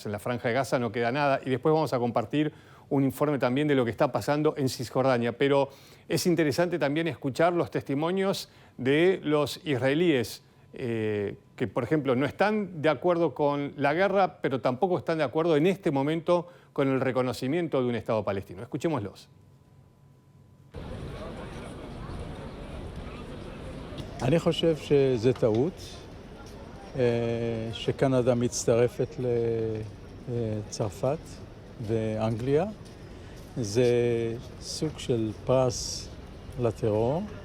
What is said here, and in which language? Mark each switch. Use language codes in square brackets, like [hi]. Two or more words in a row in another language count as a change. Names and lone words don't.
[es] En la Franja de Gaza no queda nada. Y después vamos a compartir un informe también de lo que está pasando en Cisjordania. Pero es interesante también escuchar los testimonios de los israelíes, que, por ejemplo, no están de acuerdo con la guerra, pero tampoco están de acuerdo en este momento con el reconocimiento de un Estado palestino. Escuchémoslos. [he] אני חושב שזה טעות, שקנדה מצטרפת לצרפת ואנגליה. זה סוג של פרס לטרור.